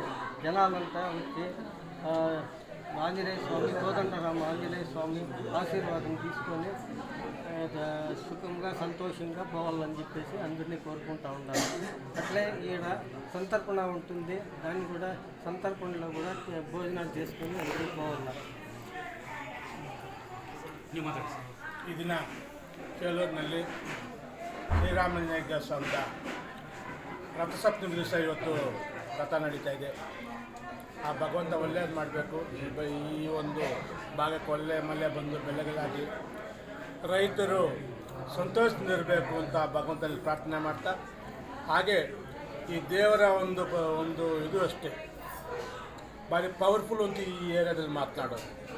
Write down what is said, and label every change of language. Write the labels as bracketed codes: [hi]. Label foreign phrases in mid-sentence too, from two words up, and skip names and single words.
[te] జనాలంతా వచ్చి ఆంజనేయ స్వామి, కోదండరామ ఆంజనేయ స్వామి ఆశీర్వాదం తీసుకొని సుఖంగా సంతోషంగా పోవాలని చెప్పేసి అందరినీ కోరుకుంటూ ఉంటారు. అట్లే ఈడ సంతర్పణ ఉంటుంది. దాన్ని కూడా సంతర్పణలో కూడా భోజనాలు చేసుకొని అందరికీ పోవాలి. [kn] ಈ ದಿನ ಚೇಳೂರಿನಲ್ಲಿ ಶ್ರೀರಾಮಾಂಜನೇಯ ಸ್ವಾಮಿಯ ರಥಸಪ್ತಮಿ ದಿವಸ ಇವತ್ತು ರಥ ನಡೀತಾ ಇದೆ. ಆ ಭಗವಂತ ಒಳ್ಳೆಯದು ಮಾಡಬೇಕು. ಈ ಒಂದು ಭಾಗಕ್ಕೆ ಒಳ್ಳೆ ಮಳೆ ಬಂದು ಬೆಳೆಗಳಾಗಿ ರೈತರು ಸಂತೋಷದಿಂದಿರಬೇಕು ಅಂತ ಭಗವಂತನಲ್ಲಿ ಪ್ರಾರ್ಥನೆ ಮಾಡ್ತಾ, ಹಾಗೆ ಈ ದೇವರ ಒಂದು ಇದು ಅಷ್ಟೇ ಭಾರಿ ಪವರ್ಫುಲ್ ಅಂತ ಈ ಏರಿಯಾದಲ್ಲಿ ಮಾತನಾಡೋದು.